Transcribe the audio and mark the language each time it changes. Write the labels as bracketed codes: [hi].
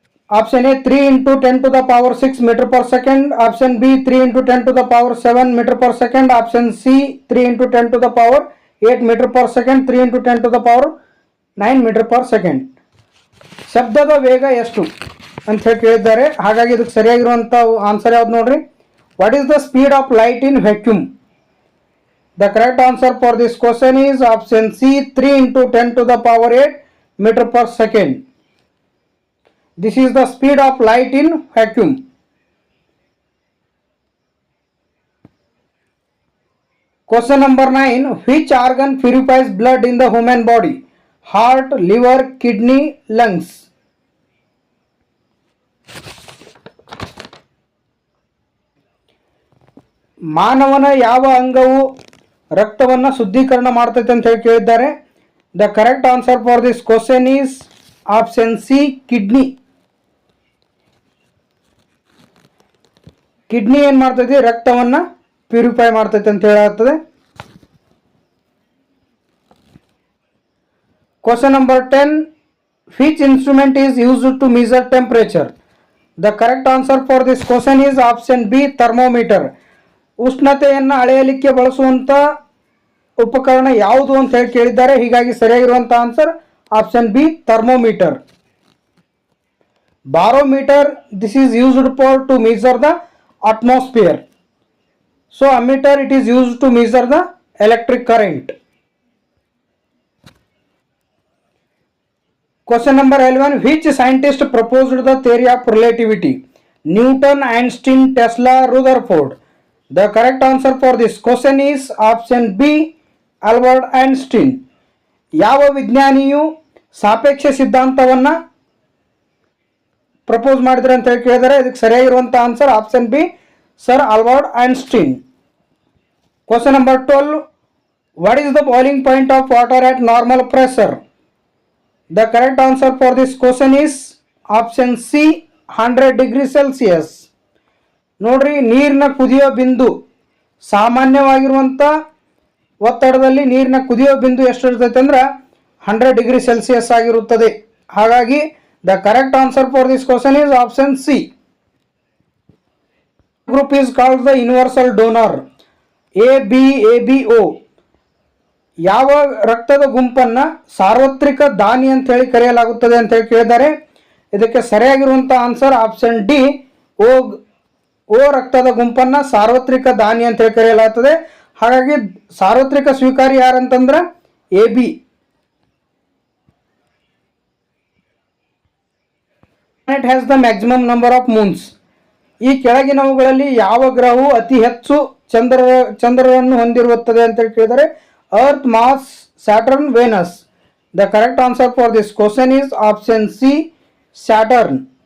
[en] Option A 3 into 10 to the power 6 meter per second. Option B 3 into 10 to the power 7 meter per second. Option C 3 into 10 to the power 8 meter per second. 3 into 10 to the power 9 meter per second. [kn] ಶಬ್ದದ ವೇಗ ಎಷ್ಟು ಅಂತ ಹೇಳಿ ಕೇಳಿದ್ದಾರೆ. ಹಾಗಾಗಿ ಇದಕ್ಕೆ ಸರಿಯಾಗಿರುವಂಥ answer ಯಾವ್ದು ನೋಡ್ರಿ? [en] What is the speed of light in vacuum? The correct answer for this question is option C, 3 into 10 to the power 8 meter per second. This is the speed of light in vacuum. Question number 9, which organ purifies blood in the human body? Heart, liver, kidney, lungs. [kn] ಮಾನವನ ಯಾವ ಅಂಗವು ರಕ್ತವನ್ನು ಶುದ್ಧೀಕರಣ ಮಾಡ್ತೈತೆ ಅಂತ ಹೇಳಿ ಕೇಳಿದ್ದಾರೆ. [en] The correct answer for this question is option C, kidney. [kn] Kidney ಏನು ಮಾಡ್ತೈತಿ? ರಕ್ತವನ್ನು ಪ್ಯೂರಿಫೈ ಮಾಡ್ತೈತೆ ಅಂತ ಹೇಳಾಗ್ತದೆ. [en] Question number 10. Which instrument is used to measure temperature? The correct answer for this question is option B, thermometer. [kn] ಉಷ್ಣತೆಯನ್ನು ಅಳೆಯಲಿಕ್ಕೆ ಬಳಸುವಂತ ಉಪಕರಣ ಯಾವುದು ಅಂತ ಹೇಳಿ ಕೇಳಿದ್ದಾರೆ. ಹೀಗಾಗಿ ಸರಿಯಾಗಿರುವಂತ answer option B, thermometer. [en] Barometer, this is used for to measure the atmosphere. So ammeter, it is used to measure the electric current. Question number 11. Which scientist proposed the theory of relativity? Newton, Einstein, Tesla, Rutherford. The correct answer for this question is option B, Albert Einstein. [kn] ಯಾವ ವಿಜ್ಞಾನಿಯು ಸಾಪೇಕ್ಷ ಸಿದ್ಧಾಂತವನ್ನು propose ಮಾಡಿದ್ರೆ ಅಂತ ಹೇಳಿ ಕೇಳಿದರೆ ಇದಕ್ಕೆ ಸರಿಯಾಗಿರುವಂಥ answer option B, sir Albert Einstein. [en] Question number 12. What is the boiling point of water at normal pressure? The correct answer for this question is option C, 100 degrees Celsius. [kn] ನೋಡ್ರಿ, ನೀರಿನ ಕುದಿಯೋ ಬಿಂದು ಸಾಮಾನ್ಯವಾಗಿರುವಂಥ ಒತ್ತಡದಲ್ಲಿ ನೀರಿನ ಕುದಿಯೋ ಬಿಂದು ಎಷ್ಟು ಇರ್ತೈತೆ ಅಂದ್ರೆ 100 ಡಿಗ್ರಿ ಸೆಲ್ಸಿಯಸ್ ಆಗಿರುತ್ತದೆ. [en] ಹಾಗಾಗಿ the correct answer for this question is option C. Group is called the universal donor. ABO. [kn] ಯಾವ ರಕ್ತದ ಗುಂಪನ್ನು ಸಾರ್ವತ್ರಿಕ ದಾನಿ ಅಂತ ಹೇಳಿ ಕರೆಯಲಾಗುತ್ತದೆ ಅಂತ ಹೇಳಿ ಕೇಳಿದ್ದಾರೆ. ಇದಕ್ಕೆ ಸರಿಯಾಗಿರುವಂಥ ಆನ್ಸರ್ ಆಪ್ಷನ್ ಡಿ, ಓ ರಕ್ತದ ಗುಂಪನ್ನು ಸಾರ್ವತ್ರಿಕ ದಾನಿ ಅಂತ ಹೇಳಿ ಕರೆಯಲಾಗುತ್ತದೆ. ಹಾಗಾಗಿ ಸಾರ್ವತ್ರಿಕ ಸ್ವೀಕಾರಿ ಯಾರಂತಂದ್ರೆ AB. [en] Planet has the maximum number of moons. [kn] ಈ ಕೆಳಗಿನವುಗಳಲ್ಲಿ ಯಾವ ಗ್ರಹವು ಅತಿ ಹೆಚ್ಚು ಚಂದ್ರರನ್ನು ಹೊಂದಿರುತ್ತದೆ ಅಂತ ಹೇಳಿ ಕೇಳಿದರೆ earth, Mars, Saturn, Venus. [en] The correct answer for this question is option C, Saturn.